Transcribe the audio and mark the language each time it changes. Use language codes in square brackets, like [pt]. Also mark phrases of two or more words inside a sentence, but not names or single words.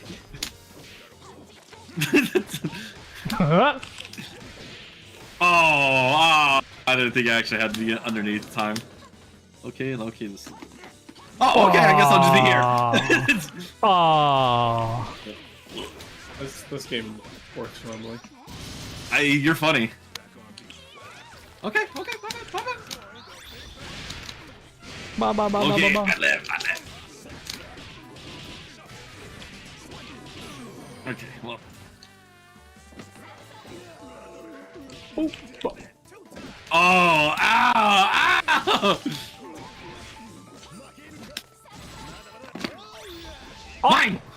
[en] I didn't think I actually had to be underneath time. Okay, this. Oh, okay, I guess I'll just be here. Oh. This game works normally. You're funny. Okay. Ba, ba, ba, Okay, ba, ba, I live. Okay, well. ba. Oh, ow! Mine!